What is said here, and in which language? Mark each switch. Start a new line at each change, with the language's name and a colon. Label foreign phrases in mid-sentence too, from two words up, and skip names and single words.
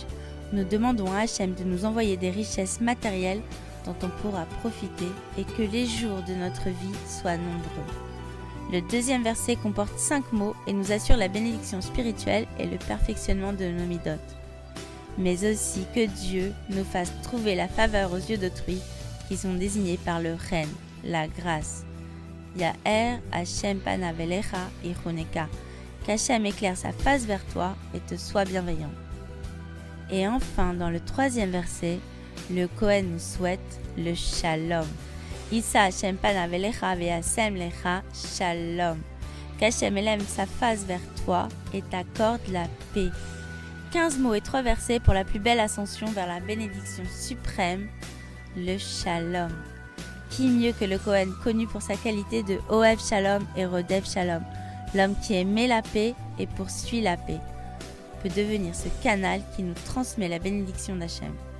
French: Nous demandons à Hachem de nous envoyer des richesses matérielles dont on pourra profiter et que les jours de notre vie soient nombreux. Le deuxième verset comporte 5 mots et nous assure la bénédiction spirituelle et le perfectionnement de nos midot. Mais aussi que Dieu nous fasse trouver la faveur aux yeux d'autrui qui sont désignés par le Ren, la grâce.
Hebrew: יאר השם פניו אליך ויחנך.
French: Qu'Hachem éclaire sa face vers toi et te soit bienveillant. Et enfin, dans le troisième verset, le Kohen nous souhaite le shalom.
Hebrew: ישא השם פניו אליך וישם לך שלום.
French: Qu'Hachem élève sa face vers toi et t'accorde la paix. 15 mots et 3 versets pour la plus belle ascension vers la bénédiction suprême, le shalom. Qui mieux que le Kohen connu pour sa qualité de
Hebrew: אוהב שלום
French: et
Hebrew: רודף שלום,
French: l'homme qui aimait la paix et poursuit la paix, peut devenir ce canal qui nous transmet la bénédiction d'Hachem.